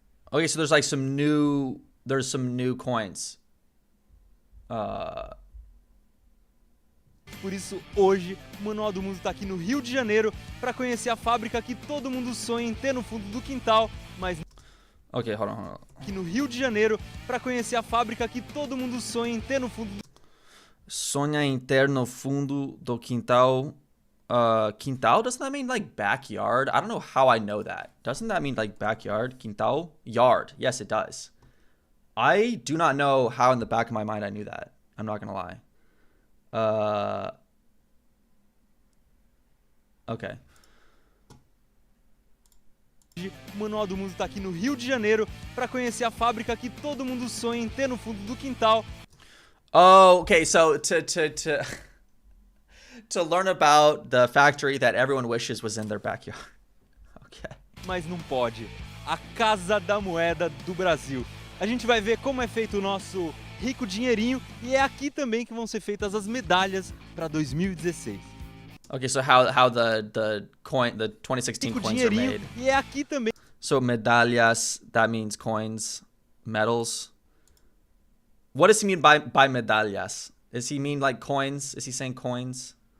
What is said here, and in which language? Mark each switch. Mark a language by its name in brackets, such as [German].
[English] Okay, so there's like some new coins. [Portuguese] Por isso, hoje, o Manual do Mundo tá aqui no Rio de Janeiro para conhecer a fábrica que todo mundo sonha em ter no fundo do quintal, mas... [English] Ok, hold on. [Portuguese] Aqui no Rio de Janeiro para conhecer a fábrica que todo mundo sonha em ter no fundo do... Sonha em ter no fundo do quintal. [English] Quintal, doesn't that mean like backyard? I don't know how I know that. Doesn't that mean like backyard? Quintal? Yard. Yes, it does. I do not know how in the back of my mind I knew that. I'm not gonna lie. Okay. [Portuguese] O Manual do Mundo tá aqui no Rio de Janeiro para conhecer a fábrica que todo mundo sonha em ter no fundo do quintal. [English] Oh, okay. So to learn about the factory that everyone wishes was in their backyard. Okay. [Portuguese] Mas não pode. A Casa da Moeda do Brasil. A gente vai ver como é feito o nosso rico dinheirinho e é aqui também que vão ser feitas as medalhas para 2016. [English] Okay, so how the 2016 coins are made. [Portuguese] E é aqui também. [English] So medalhas, that means coins, medals. What does he mean by medalhas? Does he mean like coins? Is he saying coins?